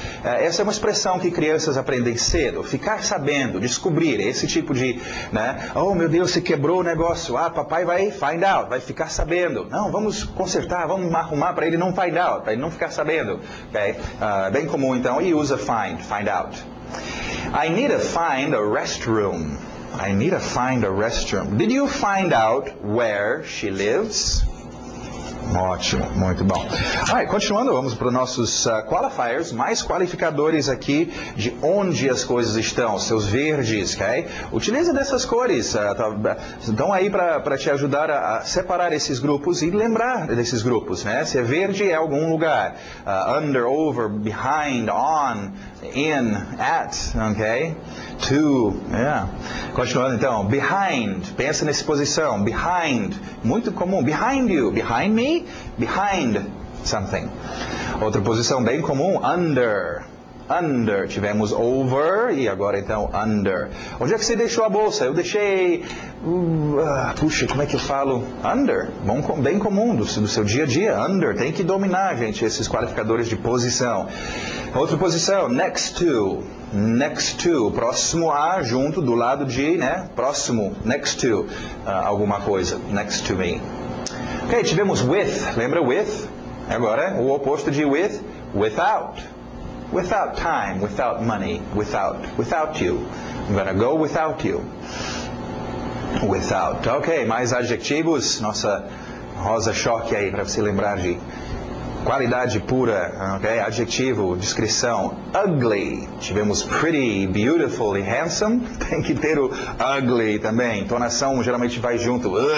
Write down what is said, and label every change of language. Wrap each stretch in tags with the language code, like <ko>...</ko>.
<pt>Essa é uma expressão que crianças aprendem cedo, ficar sabendo, descobrir, esse tipo de, né? Oh meu Deus, se quebrou o negócio, papai vai find out, vai ficar sabendo. Não, vamos consertar, vamos arrumar para ele não find out, para ele não ficar sabendo. Okay? Bem comum então, e usa find out.</pt> <en>I need to find a restroom. I need to find a restroom. Did you find out where she lives?</en> <pt>Ótimo, muito bom. Continuando, vamos para os nossos qualifiers, mais qualificadores aqui de onde as coisas estão, seus verdes, ok? Utiliza dessas cores, estão aí para te ajudar a separar esses grupos e lembrar desses grupos, né? Se é verde, é algum lugar.</pt> <en>Under, over, behind, on, in, at, ok?</en> <pt>To, yeah. Continuando então, behind, pensa nessa posição, behind, muito comum,</pt> <en>behind you, behind me, behind something.</en> <pt>Outra posição bem comum, under, under, tivemos over e agora então under. Onde é que você deixou a bolsa? Eu deixei, puxa, como é que eu falo? Under, bem comum do seu dia a dia, under, tem que dominar, gente, esses qualificadores de posição. Outra posição, next to, próximo a, junto, do lado de, né, próximo, next to, alguma coisa, next to me. Ok, tivemos with, lembra with? Agora, o oposto de with, without.</pt> <en>Without time, without money, without you. I'm gonna go without you. Without.</en> <pt>Ok, mais adjetivos, nossa rosa choque aí, para você lembrar de qualidade pura, ok? Adjetivo, descrição, ugly. Tivemos pretty, beautiful e handsome. Tem que ter o ugly também. Entonação geralmente vai junto.</pt>